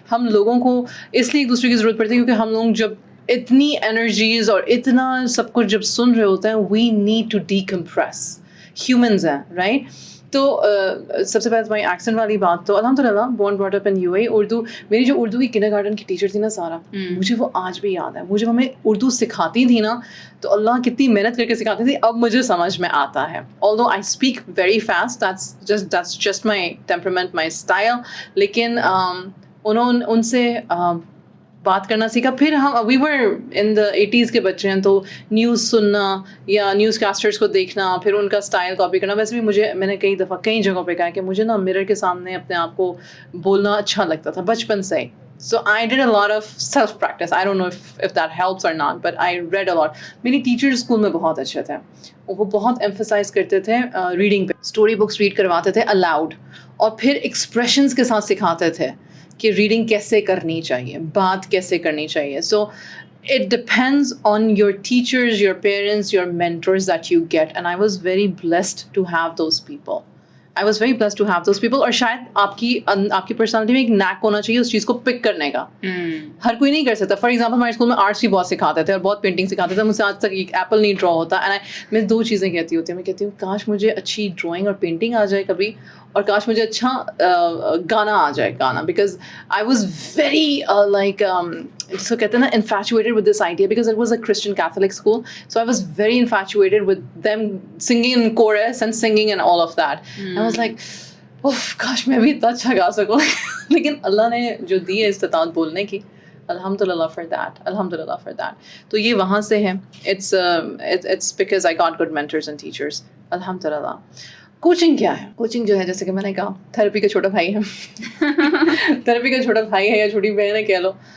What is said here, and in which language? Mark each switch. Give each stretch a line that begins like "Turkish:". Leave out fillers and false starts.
Hindi: हम लोगों को इसलिए एक दूसरे की ज़रूरत पड़ती है क्योंकि हम लोग जब इतनी एनर्जीज और इतना सब कुछ जब सुन रहे होते हैं,
English: We need to decompress.
Hindi: ह्यूमंस हैं, राइट? तो सबसे पहले तुम्हारी एक्सेंट वाली बात, तो अल्हम्दुलिल्लाह
English: Born brought up in UAE.
Hindi: Urdu, मेरी जो उर्दू की किंडरगार्टन की टीचर थी ना सारा, मुझे वो आज भी याद है. मुझे हमें उर्दू सिखाती थी ना, तो अल्लाह कितनी मेहनत करके सिखाती थी. अब मुझे समझ में आता है.
English: Although I speak very fast, that's just my temperament, my style.
Hindi: लेकिन उन्होंने उनसे बात करना सीखा. फिर हम
English: we were in the 80s
Hindi: के बच्चे हैं, तो न्यूज़ सुनना या न्यूज़ कास्टर्स को देखना, फिर उनका स्टाइल कॉपी करना. वैसे भी मैंने कई दफ़ा कई जगहों पे कहा कि मुझे ना मिरर के सामने अपने आप को बोलना अच्छा लगता था बचपन से ही.
English: So I did a lot of self practice. I don't know if that helps or not, but I read a lot.
Hindi: मेरी टीचर्स स्कूल में बहुत अच्छे थे. वो बहुत एम्फसाइज करते थे रीडिंग पे. स्टोरी बुक्स रीड करवाते थे अलाउड, और फिर एक्सप्रेशंस के साथ सिखाते थे कि रीडिंग कैसे करनी चाहिए, बात कैसे करनी चाहिए. सो
English: it depends on your teachers, your parents, your mentors that you get, and I was very blessed to have those people.
Hindi: और शायद आपकी पर्सनालिटी में एक नैक होना चाहिए उस चीज़ को पिक करने का. हर कोई नहीं कर सकता. फॉर एग्जाम्पल हमारे स्कूल में आर्ट्स भी बहुत सिखाते थे और बहुत पेंटिंग सिखाते थे. मुझसे आज तक एक एप्पल नहीं ड्रॉ होता. एंड मैं दो चीज़ें कहती होती हूँ. मैं कहती हूँ काश मुझे अच्छी ड्राइंग और पेंटिंग आ जाए कभी, और काश मुझे अच्छा गाना आ जाए, गाना.
English: because I was very like
Hindi: जिसको कहते हैं ना
English: infatuated with this idea, because it was a Christian Catholic school, so I was very infatuated with them singing in chorus and singing and all of that. I was like,
Hindi: उफ काश मैं भी इतना अच्छा गा सकूँ. लेकिन अल्लाह ने जो दी है इस्तिताअत बोलने की, अल्हम्दुलिल्लाह
English: for that.
Hindi: तो ये वहाँ से है.
English: It's because I got good mentors and teachers,
Hindi: अल्हम्दुलिल्लाह. कोचिंग क्या है? कोचिंग जो है, जैसे कि मैंने कहा, थेरेपी का छोटा भाई है. थेरेपी का छोटा भाई है या छोटी बहन है कह लो.